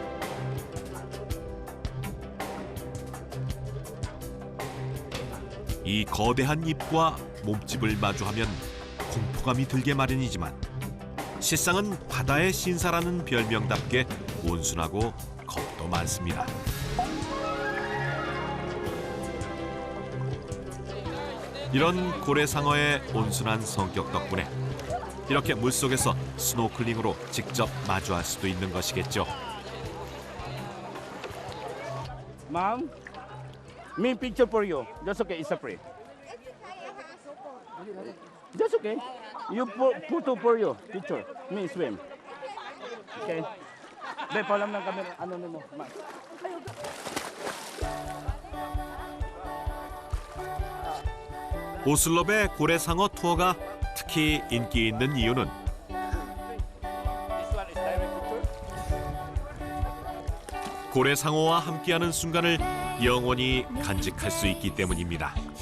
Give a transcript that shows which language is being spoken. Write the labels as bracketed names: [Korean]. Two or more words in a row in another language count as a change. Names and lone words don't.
[Korean] 이 거대한 입과 몸집을 마주하면 공포감이 들게 마련이지만 실상은 바다의 신사라는 별명답게 온순하고 겁도 많습니다. 이런 고래상어의 온순한 성격 덕분에 이렇게 물속에서 스노클링으로 직접 마주할 수도 있는 것이겠죠. [English] Mom, me picture for you. That's okay. It's a free. That's okay. You photo for you. Picture. Me swim. Okay. Be, [Filipino] palam ng camera. Ano mo? [Korean] 오슬롭의 고래상어 투어가 특히 인기 있는 이유는 고래상어와 함께하는 순간을 영원히 간직할 수 있기 때문입니다.